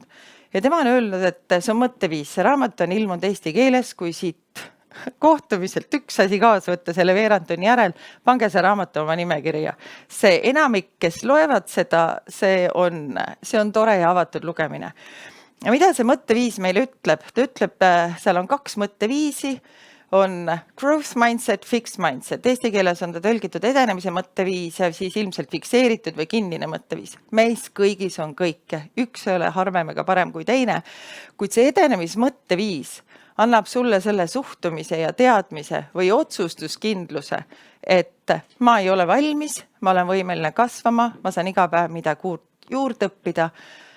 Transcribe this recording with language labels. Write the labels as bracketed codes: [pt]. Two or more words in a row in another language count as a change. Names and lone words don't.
[et] Ja tema on öelnud, et see on mõtteviis. See raamat on ilmunud eesti keeles, kui siit kohtumiselt üks asi kaasa võtta selle veerand tunni järel, pange see raamat oma nimekirja. See enamik, kes loevad seda, see on tore ja avatud lugemine. Ja mida see mõtteviis meile ütleb? Ta ütleb, seal on 2 mõtteviisi, on [en] growth mindset, fixed mindset. [et] Eesti keeles on ta tõlgitud edenemise mõtteviis ja siis ilmselt fikseeritud või kinnine mõtteviis. Meis kõigis on kõike. Üks ei ole harvem ega parem kui teine. Kuid see edenemismõtteviis annab sulle selle suhtumise ja teadmise või otsustuskindluse, et ma ei ole valmis, ma olen võimeline kasvama, ma saan iga päev midagi juurde õppida.